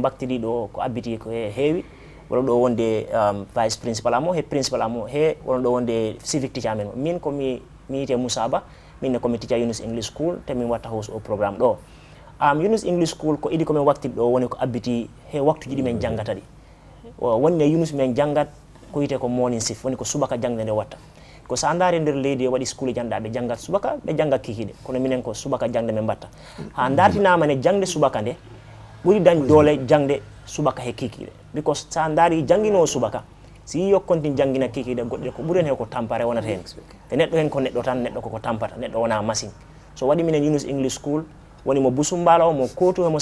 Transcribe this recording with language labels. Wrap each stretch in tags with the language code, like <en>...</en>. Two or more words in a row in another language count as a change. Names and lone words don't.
<ff>baktidi ɗo ko abbiti ko heewi wono ɗo wonde</ff> <en>vice principal</en> <ff>amo he principal amo he wono ɗo wonde</ff> <en>civic teacher</en> <ff>men min komi yite Moussa Ba minne komi teacher Yunus English School te min watta host o programme ɗo Yunus English School ko idi komin waktidi ɗo woni ko abbiti he waktuji ɗi min janggata ɗi wonne Yunus min janggat ko yite ko</ff> <en>morning shift</en> <ff>woni ko subaka jangde nde watta ko sa ndaari nder leydi e waɗi school janɗa ɓe janggat subaka ɓe janggat kikiɗe kono minen ko subaka jangde min mbatta ha dartinama ne jangde subaka nde ɓuri dañ doole jangde subaka he kikiɗe because sa ndaari janginowo subaka si yi yokkontin jangina kikiɗe goɗɗe ko ɓuren he ko tampare wonata hen te neɗɗo hen ko neɗɗo tan neɗɗo koko tampata neɗɗo wona machine so waɗi minen Yunus English School woni mo busumbala o mo kootu hemo</ff>